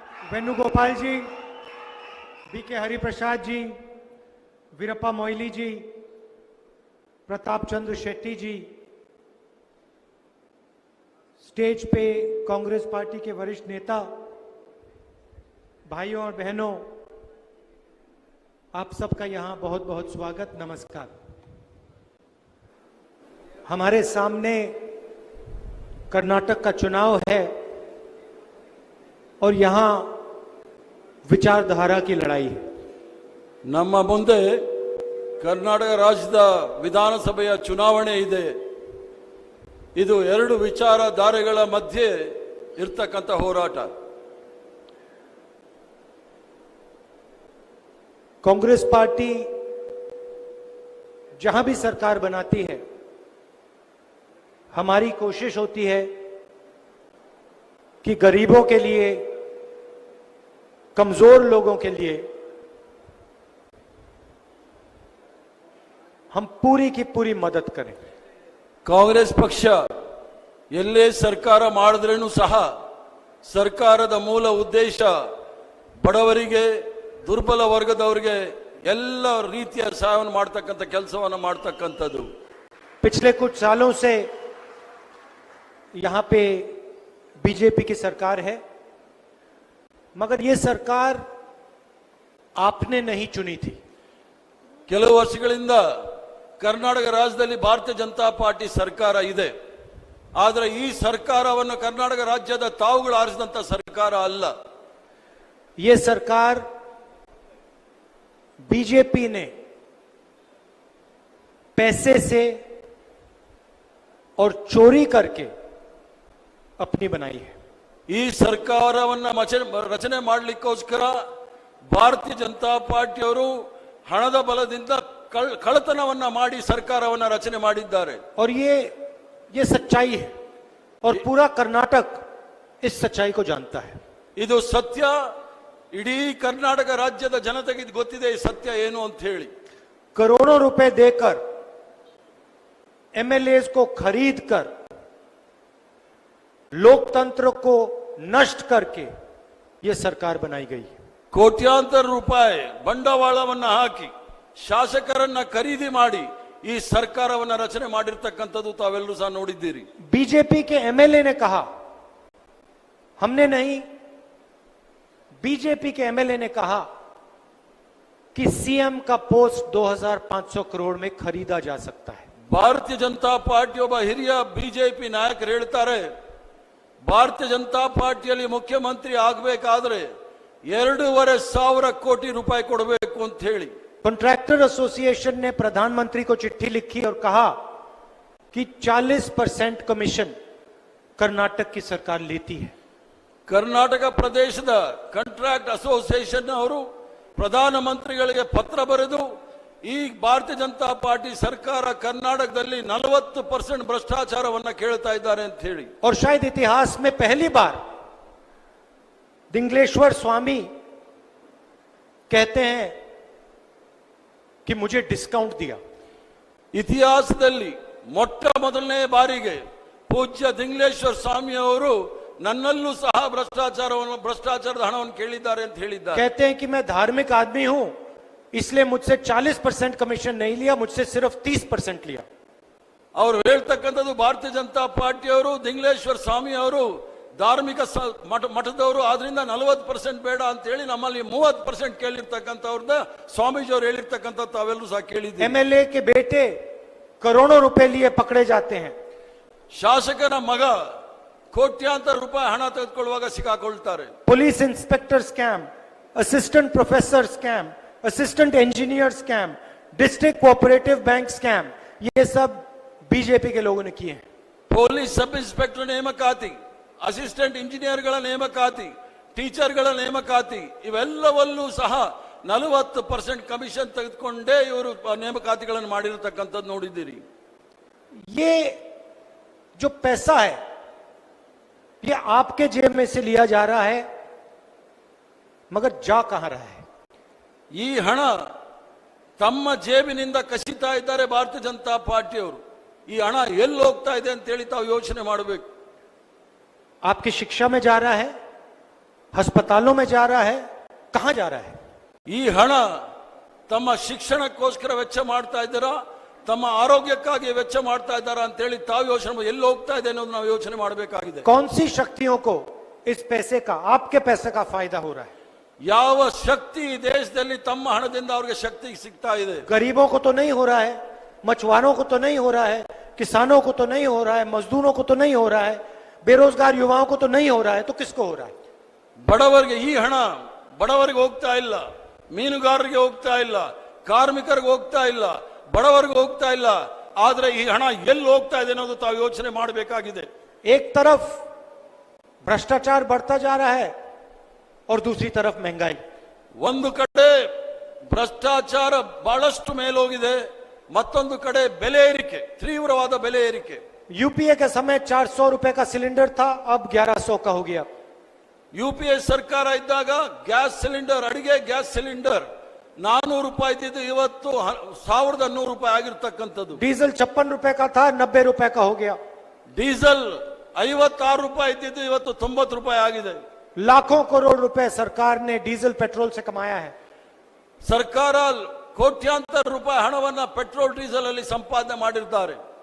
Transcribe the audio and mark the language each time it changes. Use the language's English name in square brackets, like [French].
[Hindi] वेणुगोपाल जी, BK Hariprasad जी, वीरप्पा मोइली जी, प्रताप चंद्र शेट्टी जी, stage पे Congress party के वरिष्ठ नेता, भाइयों और बहनों, आप सबका यहां बहुत बहुत स्वागत, नमस्कार। हमारे सामने कर्नाटक का चुनाव है और यहां विचारधारा की लड़ाई है। [Kannada] ನಮ್ಮ ಮುಂದೆ ಕರ್ನಾಟಕ ರಾಜ್ಯದ ವಿಧಾನಸಭೆಯ ಚುನಾವಣೆ ಇದೆ. ಇದು ಎರಡು ವಿಚಾರಧಾರೆಗಳ ಮಧ್ಯೆ ಇರತಕ್ಕಂತ ಹೋರಾಟ. [Hindi] कांग्रेस पार्टी जहां भी सरकार बनाती है, हमारी कोशिश होती है कि गरीबों के लिए, कमजोर लोगों के लिए हम पूरी की पूरी मदद करें। [Kannada] ಕಾಂಗ್ರೆಸ್ ಪಕ್ಷ ಎಲ್ಲೇ ಸರ್ಕಾರ ಮಾಡಿದ್ರೇನು ಸಹ ಸರ್ಕಾರದ ಮೂಲ ಉದ್ದೇಶ ಬಡವರಿಗೆ, ದುರ್ಬಲ ವರ್ಗದವರಿಗೆ ಎಲ್ಲ ರೀತಿಯ ಸಹಾಯವನ್ನು ಮಾಡತಕ್ಕಂತ ಕೆಲಸವನ್ನು ಮಾಡತಕ್ಕಂತದ್ದು. [Hindi] पिछले कुछ सालों से यहां पे बीजेपी की सरकार है, मगर ये सरकार आपने नहीं चुनी थी। [Kannada] ಕೆಲವು ವರ್ಷಗಳಿಂದ ಕರ್ನಾಟಕ ರಾಜ್ಯದಲ್ಲಿ ಭಾರತೀಯ ಜನತಾ ಪಾರ್ಟಿ ಸರ್ಕಾರ ಇದೆ. ಆದರೆ ಈ ಸರ್ಕಾರವನ್ನು ಕರ್ನಾಟಕ ರಾಜ್ಯದ ತಾವುಗಳು ಆರಿಸಿದಂತ ಸರ್ಕಾರ ಅಲ್ಲ. [Hindi] ये सरकार बीजेपी ने पैसे से और चोरी करके अपनी बनाई है। [Kannada] ಈ ಸರ್ಕಾರವನ್ನ ರಚನೆ ಮಾಡಲಿಕ್ಕೋಸ್ಕರ ಭಾರತೀಯ ಜನತಾ ಪಾರ್ಟಿಯವರು ಹಣದ ಬಲದಿಂದ ಕಳ್ಳತನವನ್ನ ಮಾಡಿ ಸರ್ಕಾರವನ್ನ ರಚನೆ ಮಾಡಿದ್ದಾರೆ. [Hindi] और ये सच्चाई है और पूरा कर्नाटक इस सच्चाई को जानता है। [Kannada] ಇದು ಸತ್ಯ. ಇಡೀ ಕರ್ನಾಟಕ ರಾಜ್ಯದ ಜನತೆಗೆ ಗೊತ್ತಿದೆ ಈ ಸತ್ಯ ಏನು ಅಂತ ಹೇಳಿ. [Hindi] करोड़ों रुपए देकर एमएलएस को खरीद कर लोकतंत्र को नष्ट करके यह सरकार बनाई गई है। [Kannada] ಕೋಟ್ಯಾಂತರ ರೂಪಾಯಿ ಬಂಡವಾಳವನ್ನ ಹಾಕಿ ಶಾಸಕರನ್ನ ಖರೀದಿ ಮಾಡಿ ಈ ಸರ್ಕಾರವನ್ನ ರಚನೆ ಮಾಡಿರ್ತಕ್ಕಂಥದ್ದು ತಾವೆಲ್ಲರೂ ಸಹ ನೋಡಿದ್ದೀರಿ. [Hindi] बीजेपी के एमएलए ने कहा, हमने नहीं, बीजेपी के एमएलए ने कहा कि सीएम का पोस्ट 2500 करोड़ में खरीदा जा सकता है। [Kannada] ಭಾರತೀಯ ಜನತಾ ಪಾರ್ಟಿ ಒಬ್ಬ ಹಿರಿಯ ಬಿಜೆಪಿ ನಾಯಕರು ಹೇಳ್ತಾರೆ, ಭಾರತೀಯ ಜನತಾ ಪಾರ್ಟಿಯಲ್ಲಿ ಮುಖ್ಯಮಂತ್ರಿ ಆಗಬೇಕಾದ್ರೆ 2,500 ಕೋಟಿ ರೂಪಾಯಿ ಕೊಡಬೇಕು ಅಂತ ಹೇಳಿ. [Hindi] कॉन्ट्रैक्टर एसोसिएशन ने प्रधानमंत्री को चिट्ठी लिखी और कहा कि 40% कमीशन कर्नाटक की सरकार लेती है। [Kannada] ಕರ್ನಾಟಕ ಪ್ರದೇಶದ ಕಾಂಟ್ರಾಕ್ಟ್ ಅಸೋಸಿಯೇಷನ್ ಅವರು ಪ್ರಧಾನಮಂತ್ರಿಗಳಿಗೆ ಪತ್ರ ಬರೆದು ಈ ಭಾರತೀಯ ಜನತಾ ಪಾರ್ಟಿ ಸರ್ಕಾರ ಕರ್ನಾಟಕದಲ್ಲಿ 40% ಭ್ರಷ್ಟಾಚಾರವನ್ನ ಕೇಳ್ತಾ ಇದ್ದಾರೆ ಅಂತ ಹೇಳಿ. [Hindi] और शायद इतिहास में पहली बार दिंगलेश्वर स्वामी कहते हैं कि मुझे डिस्काउंट दिया। [Kannada] ಇತಿಹಾಸದಲ್ಲಿ ಮೊಟ್ಟ ಮೊದಲನೇ ಬಾರಿಗೆ ಪೂಜ್ಯ ದಿಂಗ್ಲೇಶ್ವರ ಸ್ವಾಮಿ ಅವರು ನನ್ನಲ್ಲೂ ಸಹ ಭ್ರಷ್ಟಾಚಾರದ ಹಣವನ್ನು ಕೇಳಿದ್ದಾರೆ ಅಂತ ಹೇಳಿದ್ದಾರೆ. [Hindi] कहते हैं कि मैं धार्मिक आदमी हूं, इसलिए मुझसे 40% कमीशन नहीं लिया, मुझसे सिर्फ 30% लिया। [Kannada] ಅವರು ಹೇಳ್ತಕ್ಕಂಥದ್ದು ಭಾರತೀಯ ಜನತಾ ಪಾರ್ಟಿಯವರು, ದಿಂಗ್ಲೇಶ್ವರ ಸ್ವಾಮಿ ಅವರು ಧಾರ್ಮಿಕ ಮಠದವರು, ಆದ್ರಿಂದ 40% ಬೇಡ ಅಂತ ಹೇಳಿ ನಮ್ಮಲ್ಲಿ 30% ಕೇಳಿರ್ತಕ್ಕಂಥವ್ರದ ಸ್ವಾಮೀಜಿ ಅವರು ಹೇಳಿರ್ತಕ್ಕಂಥ ತಾವೆಲ್ಲರೂ ಸಹ ಕೇಳಿದ್ದೀವಿ. [Hindi] एमएलए के बेटे करोड़ों रुपए लिए पकड़े जाते हैं। [Kannada] ಶಾಸಕನ ಮಗ ಕೋಟ್ಯಾಂತರ ರೂಪಾಯಿ ಹಣ ತೆಗೆದುಕೊಳ್ಳುವಾಗ ಸಿಕ್ಕಾಕೊಳ್ತಾರೆ. [Hindi] Police inspector scam, assistant professor scam, assistant engineer scam, district cooperative bank scam, ये सब बीजेपी के लोगों ने किए हैं। [Kannada] ಪೊಲೀಸ್ ಸಬ್ ಇನ್ಸ್ಪೆಕ್ಟರ್ ನೇಮಕಾತಿ, ಅಸಿಸ್ಟೆಂಟ್ ಇಂಜಿನಿಯರ್ಗಳ ನೇಮಕಾತಿ, ಟೀಚರ್ಗಳ ನೇಮಕಾತಿ, ಇವೆಲ್ಲವಲ್ಲೂ ಸಹ 40% ಕಮಿಷನ್ ತೆಗೆದುಕೊಂಡೇ ಇವರು ನೇಮಕಾತಿಗಳನ್ನು ಮಾಡಿರತಕ್ಕಂಥದ್ದು ನೋಡಿದ್ದೀರಿ. [Hindi] ये जो पैसा है ये आपके जेब में से लिया जा रहा है, मगर जा कहां रहा है? [Kannada] ಈ ಹಣ ತಮ್ಮ ಜೇಬಿನಿಂದ ಕಸಿತಾ ಇದ್ದಾರೆ ಭಾರತೀಯ ಜನತಾ ಪಾರ್ಟಿಯವರು. ಈ ಹಣ ಎಲ್ಲಿ ಹೋಗ್ತಾ ಇದೆ ಅಂತ ಹೇಳಿ ತಾವು ಯೋಚನೆ ಮಾಡಬೇಕು. [Hindi] आपकी शिक्षा में जा रहा है, अस्पतालों में जा रहा है, कहां जा रहा है? [Kannada] ಈ ಹಣ ತಮ್ಮ ಶಿಕ್ಷಣಕ್ಕೋಸ್ಕರ ವೆಚ್ಚ ಮಾಡ್ತಾ ಇದ್ದಾರಾ, ತಮ್ಮ ಆರೋಗ್ಯಕ್ಕಾಗಿ ವೆಚ್ಚ ಮಾಡ್ತಾ ಇದ್ದಾರಾ ಅಂತ ಹೇಳಿ ತಾವು ಯೋಚನೆ ಎಲ್ಲಿ ಹೋಗ್ತಾ ಇದೆ ಅನ್ನೋದು ನಾವು ಯೋಚನೆ ಮಾಡಬೇಕಾಗಿದೆ. [Hindi] कौन सी शक्तियों को इस पैसे का, आपके पैसे का फायदा हो रहा है? [Kannada] ಯಾವ ಶಕ್ತಿ ಈ ದೇಶದಲ್ಲಿ ತಮ್ಮ ಹಣದಿಂದ ಅವರಿಗೆ ಶಕ್ತಿ ಸಿಗ್ತಾ ಇದೆ? [Hindi] गरीबों को तो नहीं हो रहा है, मछुआरों को तो नहीं हो रहा है, किसानों को तो नहीं हो रहा है, मजदूरों को तो नहीं हो रहा है, बेरोजगार युवाओं को तो नहीं हो रहा है, तो किसको हो रहा है? [Kannada] ಬಡವರಿಗೆ ಈ ಹಣ ಬಡವರಿಗೆ ಹೋಗ್ತಾ ಇಲ್ಲ, ಮೀನುಗಾರರಿಗೆ ಹೋಗ್ತಾ ಇಲ್ಲ, ಕಾರ್ಮಿಕರಿಗೆ ಹೋಗ್ತಾ ಇಲ್ಲ, ಬಡವರಿಗೆ ಹೋಗ್ತಾ ಇಲ್ಲ. ಆದ್ರೆ ಈ ಹಣ ಎಲ್ಲಿ ಹೋಗ್ತಾ ಇದೆ ಅನ್ನೋದು ತಾವು ಯೋಚನೆ ಮಾಡಬೇಕಾಗಿದೆ. [Hindi] एक तरफ भ्रष्टाचार बढ़ता जा रहा है और दूसरी तरफ महंगाई. [Kannada] ಒಂದು ಕಡೆ ಭ್ರಷ್ಟಾಚಾರ ಬಹಳಷ್ಟು ಮೇಲೋಗಿದೆ, ಮತ್ತೊಂದು ಕಡೆ ಬೆಲೆ ಏರಿಕೆ, ತೀವ್ರವಾದ ಬೆಲೆ ಏರಿಕೆ. [Hindi] यूपीए के समय 400 रुपए का सिलेंडर था, अब 1100 का हो गया. [Kannada] ಯುಪಿಎ ಸರ್ಕಾರ ಇದ್ದಾಗ ಗ್ಯಾಸ್ ಸಿಲಿಂಡರ್, ಅಡಿಗೆ ಗ್ಯಾಸ್ ಸಿಲಿಂಡರ್ 400 ರೂಪಾಯಿ ಇದ್ದಿದ್ದು ಇವತ್ತು 1100 ರೂಪಾಯಿ ಆಗಿರ್ತಕ್ಕಂಥದ್ದು. [Hindi] डीजल 56 रुपए का था, 90 रुपए का हो गया. [Kannada] ಡೀಸೆಲ್ 56 ರೂಪಾಯಿ ಇದ್ದಿದ್ದು ಇವತ್ತು 90 ರೂಪಾಯಿ ಆಗಿದೆ. [Hindi] लाखों करोड़ रुपए सरकार ने डीजल पेट्रोल से कमाया है. [Kannada] ಸರ್ಕಾರ ಕೋಟ್ಯಾಂತರ ರೂಪಾಯಿ ಹಣವನ್ನ ಪೆಟ್ರೋಲ್ ಡೀಸೆಲ್ ಅಲ್ಲಿ ಸಂಪಾದನೆ ಮಾಡಿದ್ದಾರೆ.